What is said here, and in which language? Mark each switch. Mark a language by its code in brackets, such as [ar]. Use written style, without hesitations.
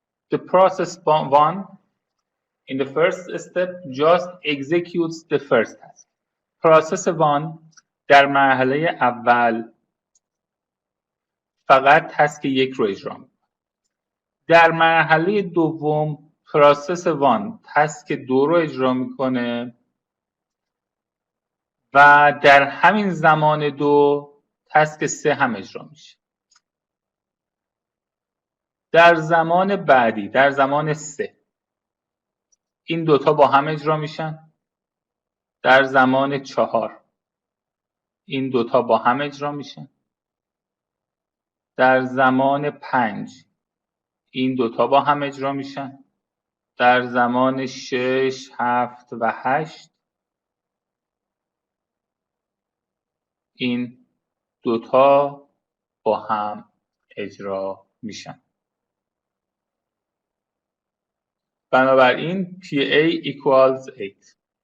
[en] The process 1 in the first step just executes the first task. [fa] Process 1 در مرحله اول فقط تسک 1 رو اجرا می‌کنه. در مرحله دوم پروسس 1 تسک 2 رو اجرا میکنه و در همین زمان 2 تسک 3 هم اجرا میشه. در زمان بعدی، در زمان 3 این دوتا با هم اجرا میشن. در زمان 4 این دوتا با هم اجرا میشن. در زمان 5 این دوتا با هم اجرا میشن. در زمان 6 7 و 8 این دوتا با هم اجرا میشن. بنابراین [en] PA equals 8.